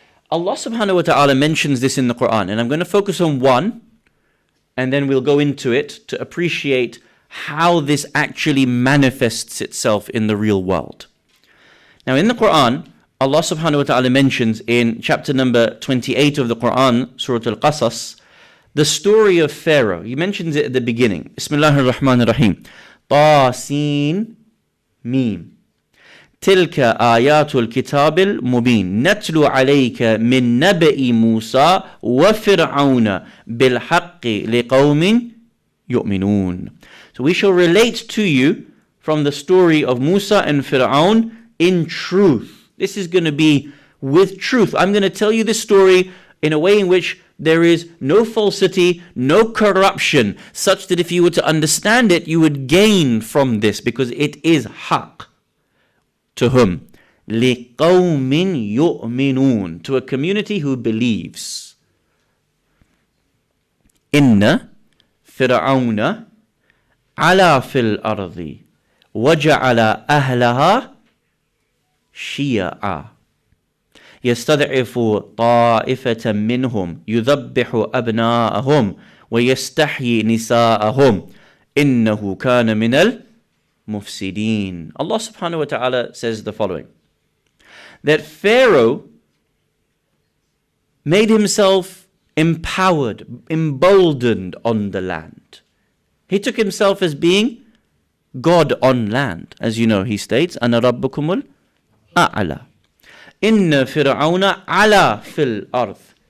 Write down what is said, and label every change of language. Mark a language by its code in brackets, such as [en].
[en] Allah subhanahu wa ta'ala mentions this in the Quran, and I'm going to focus on one, and then we'll go into it to appreciate how this actually manifests itself in the real world. Now in the Quran, Allah subhanahu wa ta'ala mentions in chapter number 28 of the Quran, Surah Al-Qasas, the story of Pharaoh. He mentions it at the beginning. [ar] Bismillahir Rahmanir Rahim. Ta Sin Mim. تلك آيات الكتاب المبين نتلو عليك من نبأ موسى وفرعون بالحق لقوم يؤمنون. [en] So we shall relate to you from the story of Musa and Fir'aun in truth. This is going to be with truth. I'm going to tell you this story in a way in which there is no falsity, no corruption, such that if you were to understand it, you would gain from this, because it is haqq. To whom? [ar] لِقَوْمٍ يُؤْمِنُونَ. [en] To a community who believes. [ar] إِنَّ فِرْعَوْنَ عَلَى فِي الْأَرْضِ وَجَعَلَ أَهْلَهَا شِيَعًا يستضعف طائفة منهم يذبح أبناءهم ويستحيي نساءهم إنه كان من المفسدين. [en] Allah subhanahu wa ta'ala says the following, that Pharaoh made himself empowered, emboldened on the land. He took himself as being God on land. As you know, he states, [ar] أَنَا رَبُّكُمُ الْأَعْلَى. Inna Fir'auna ala fil arth.